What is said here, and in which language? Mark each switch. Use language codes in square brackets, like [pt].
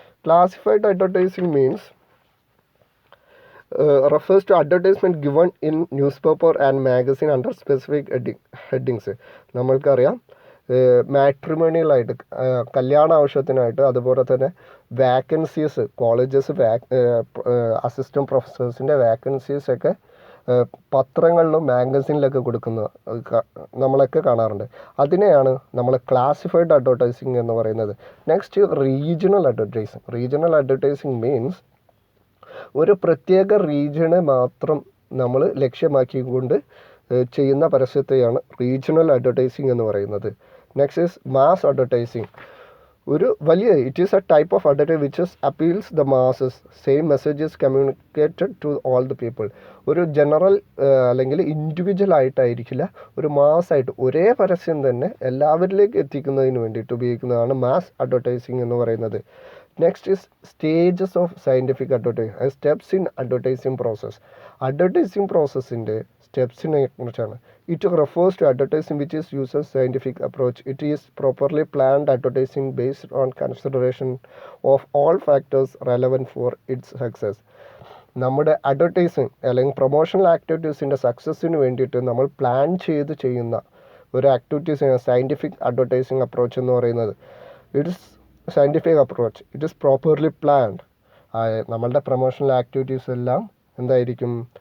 [en] Classified advertising means refers to advertisement given in newspaper and magazine under specific headings. [ml] നമ്മൾക്കറിയാം മാട്രിമോണിയലായിട്ട്, കല്യാണ ആവശ്യത്തിനായിട്ട്, അതുപോലെ തന്നെ വാക്കൻസീസ്, കോളേജസ് അസിസ്റ്റൻറ്റ് പ്രൊഫസേഴ്സിൻ്റെ വാക്കൻസീസൊക്കെ പത്രങ്ങളിലും മാഗസിനിലൊക്കെ നമ്മളൊക്കെ കാണാറുണ്ട്. അതിനെയാണ് നമ്മൾ ക്ലാസിഫൈഡ് അഡ്വർടൈസിങ് എന്ന് പറയുന്നത്. Next regional advertising. Regional advertising means ഒരു പ്രത്യേക റീജിയനെ മാത്രം നമ്മൾ ലക്ഷ്യമാക്കിക്കൊണ്ട് ചെയ്യുന്ന പരസ്യത്തെയാണ് റീജിയണൽ അഡ്വർടൈസിങ് എന്ന് പറയുന്നത്. [en] Next is mass advertising. It is a type of advertising which appeals the masses. Same message is communicated to all the people. [ml] ഒരു ജനറൽ അല്ലെങ്കിൽ individual ആയിട്ടായിരിക്കില്ല, ഒരു മാസ്സായിട്ട് ഒരേ പരസ്യം തന്നെ എല്ലാവരിലേക്ക് എത്തിക്കുന്നതിന് വേണ്ടിയിട്ട് ഉപയോഗിക്കുന്നതാണ് മാസ് അഡ്വർടൈസിങ് എന്ന് പറയുന്നത്. [en] Next is stages of scientific advertising, steps in advertising process. [ml] Advertising പ്രോസസ്സിൻ്റെ സ്റ്റെപ്സിനെ കുറിച്ചാണ്. [en] It refers to advertising which is uses scientific approach. It is properly planned advertising based on consideration of all factors relevant for its success. [ml] നമ്മുടെ advertising അല്ലെങ്കിൽ promotional ആക്ടിവിറ്റീസിൻ്റെ സക്സസ്സിന് വേണ്ടിയിട്ട് നമ്മൾ plan ചെയ്ത് ചെയ്യുന്ന ഒരു ആക്ടിവിറ്റീസിന് scientific advertising approach എന്ന് പറയുന്നത്. [en] It is scientific approach. It is properly planned. [ml] നമ്മളുടെ പ്രൊമോഷണൽ ആക്ടിവിറ്റീസ് എല്ലാം എന്തായിരിക്കും?